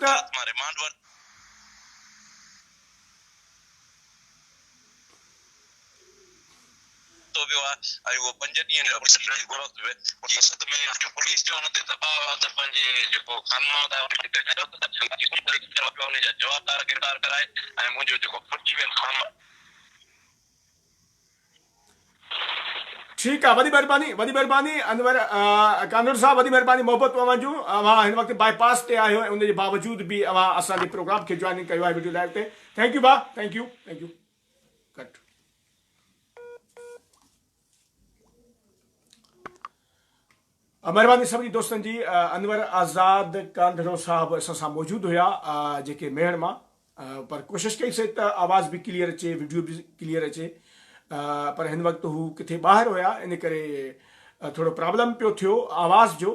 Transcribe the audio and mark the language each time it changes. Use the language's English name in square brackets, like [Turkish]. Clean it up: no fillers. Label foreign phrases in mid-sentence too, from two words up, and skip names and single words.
[Sindhi] रिमांड वरितो वियो आहे ऐं उहो 5 ॾींहं पुलिस जो हुन ते दबाव आहे त पंहिंजे जेको खान महमद आहे उन जा जवाबदार गिरफ़्तार कराए ऐं मुंहिंजो जेको फुटी वियल खान। ठीकु आहे, वॾी महिरबानी, वॾी महिरबानी अनवर कानूर साहब, वॾी महिरबानी मोहबत अवां जूं। अवां हिन वक़्तु बाईपास ते आहियो ऐं उनजे बावजूद बि अवां असांजे प्रोग्राम खे जॉइनिंग कयो आहे [English] video live [Sindhi] ते। [English] Thank you bhau, thank you, thank you. [Sindhi] कट। महिरबानी सभिनी दोस्तनि जी। अनवर आज़ाद कांधड़ो साहब असां सां मौजूदु हुया जेके मेयर मां, पर कोशिशि कईसीं त आवाज़ बि क्लियर अचे, वीडियो बि क्लियर अचे, पर हिन वक़्तु हू किथे ॿाहिरि हुया, इन करे थोरो प्रॉब्लम पियो थियो आवाज़ जो।